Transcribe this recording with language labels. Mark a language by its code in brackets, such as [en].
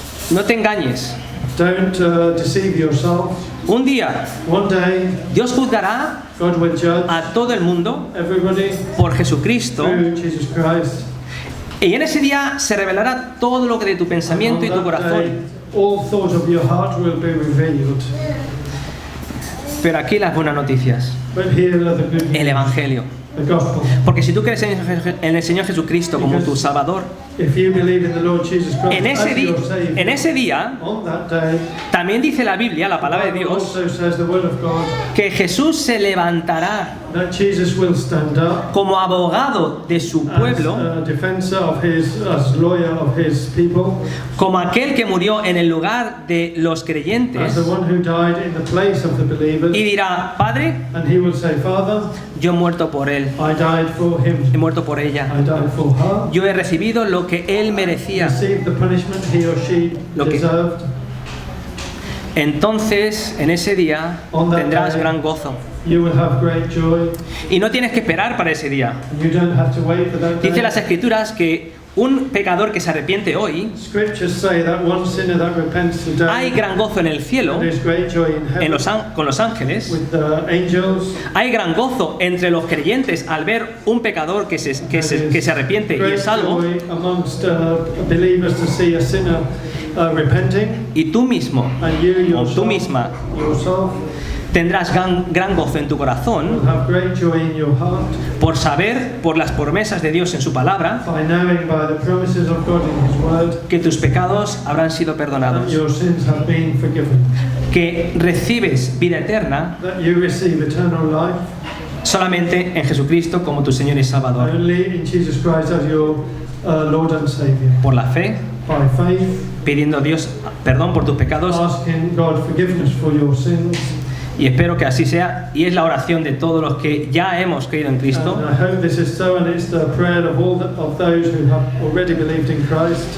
[es] No te engañes. [en] Don't deceive yourself. [es] Un día [en] One day, [es] Dios juzgará [en] God will judge [es] a todo el mundo [en] everybody [es] por Jesucristo, [en] through Jesus Christ. [es] y en ese día se revelará todo lo que de tu pensamiento y tu [en] On that day, [es] corazón. [en] all thought of your heart will be revealed. [es] Pero aquí las buenas noticias, [en] But here are the good [es] el [en] news, [es] Evangelio. [en] the gospel. [es] Porque si tú crees en el Señor Jesucristo como tu Salvador, [en] If you believe in the Lord Jesus Christ [es] en [en] as your Savior, [es] ese día [en] on that day, [es] también dice la Biblia, la palabra de [en] the Bible [es] Dios, [en] also says the word of God, [es] que Jesús se levantará [en] that Jesus will stand up [es] como abogado de su pueblo, [en] as a defensor of his, as lawyer of his people, [es] como aquel que murió en el lugar de los creyentes, [en] as the one who died in the place of the believers, [es] y dirá: Padre, [en] and he will say, Father, [es] yo he muerto por él, [en] I died for him, [es] he muerto por ella, [en] I died for her, [es] yo he recibido lo que él merecía. [en] received the punishment he or she [es] Lo que- [en] deserved. [es] Entonces, en ese día [en] On that [es] tendrás [en] day, [es] gran gozo. [en] You will have great joy, [es] Y no tienes que esperar para ese día. [en] and you don't have to wait for that day. [es] Dice las Escrituras que un pecador que se arrepiente hoy, [en] Scriptures say that one sinner that repents today, [es] hay gran gozo en el cielo, [en] there's great joy in heaven [es] con los ángeles. [en] with the angels. [es] Hay gran gozo entre los creyentes al ver un pecador que se arrepiente y [en] Great [es] es salvo. [en] joy amongst believers to see a sinner repenting, [es] Y tú mismo, [en] and you [es] o tú misma, [en] yourself [es] tendrás gran gozo en tu [en] will [es] corazón [en] have great joy in your heart [es] por saber, por las promesas de Dios en su palabra, [en] by knowing by the promises of God in His Word [es] que tus pecados habrán sido [en] that [es] perdonados, [en] your sins have been forgiven, [es] que recibes vida eterna [en] that you receive eternal life [es] solamente en Jesucristo como tu Señor y Salvador. [en] only in Jesus Christ as your Lord and Savior. [es] Por la fe, [en] By faith, [es] pidiendo a Dios perdón por tus pecados, [en] asking God forgiveness for your sins. [es] y espero que así sea, y es la oración de todos los que ya hemos creído en Cristo, [en] And I hope this is so, and it's the prayer of all of those who have already believed in Christ,